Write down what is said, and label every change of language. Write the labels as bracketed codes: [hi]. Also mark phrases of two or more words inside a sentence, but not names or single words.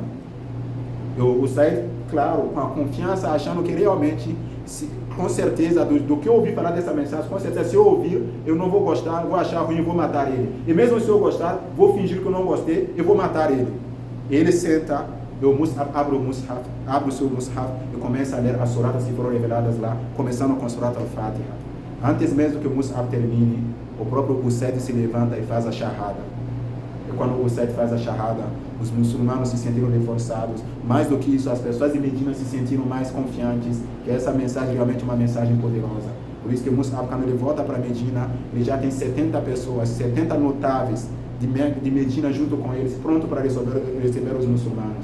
[pt] Eu saí, claro, com a confiança, achando que realmente, com certeza, do que eu ouvi falar dessa mensagem, com certeza, se eu ouvir, eu não vou gostar, vou achar ruim, vou matar ele. E mesmo se eu gostar, vou fingir que eu não gostei, eu vou matar ele. Ele senta, abre o seu mushaf e começa a ler as suratas que foram reveladas lá, começando com a surata al-Fatiha. Antes mesmo que o mushaf termine, o próprio Usaid se levanta e faz a shahada. E quando o Usaid faz a shahada, os muçulmanos se sentiram reforçados. Mais do que isso, as pessoas de Medina se sentiram mais confiantes, que essa mensagem realmente é uma mensagem poderosa. Por isso que o Mus'ab, quando ele volta para Medina, ele já tem 70 pessoas, 70 notáveis de Medina junto com eles, pronto para receber os muçulmanos.